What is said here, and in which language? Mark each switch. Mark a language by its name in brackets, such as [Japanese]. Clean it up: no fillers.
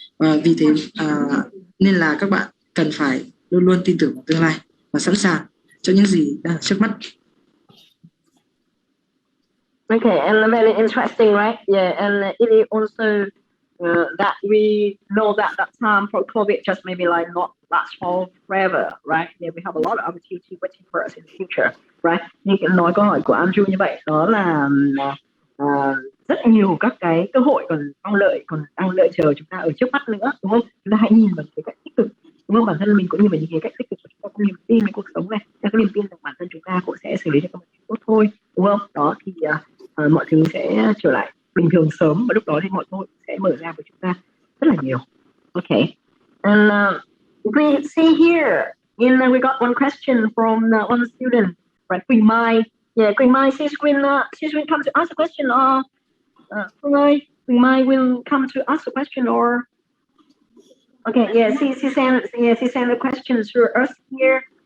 [Vietnamese] Và vì thế nên là các bạn cần phải luôn luôn tin tưởng vào tương lai và sẵn sàng cho những gì đang trước mắt. [English] Okay, and very interesting, right? Yeah, and it is also that we know that time for COVID just maybe like not last for forever, right? Yeah, we have a lot of opportunity waiting for us in the future, right? [Vietnamese] Như nói câu hỏi của Andrew như vậy, đó là rất nhiều các cái cơ hội còn đang lợi chờ chúng ta ở trước mắt nữa, đúng không? Chúng ta hãy nhìn vào cái cách tích cực, đúng không? Bản thân mình cũng nhìn vào những cái cách tích cực, chúng ta có niềm tin với cuộc sống này, ta có niềm tin rằng bản thân chúng ta cũng sẽ xử lý được các vấn đề tốt thôi, đúng không? Đó thì mọi thứ sẽ trở lại bình thường sớm, và lúc đó thì mọi cơ hội sẽ mở ra với chúng ta rất là nhiều. [English] Okay, and we see here we got one question from one student, right? Quỳnh Mai. Yeah, Quỳnh Mai, she's going come to ask a question, or Quỳnh Mai will come to ask a question, or okay, yeah, she sent a question to us here.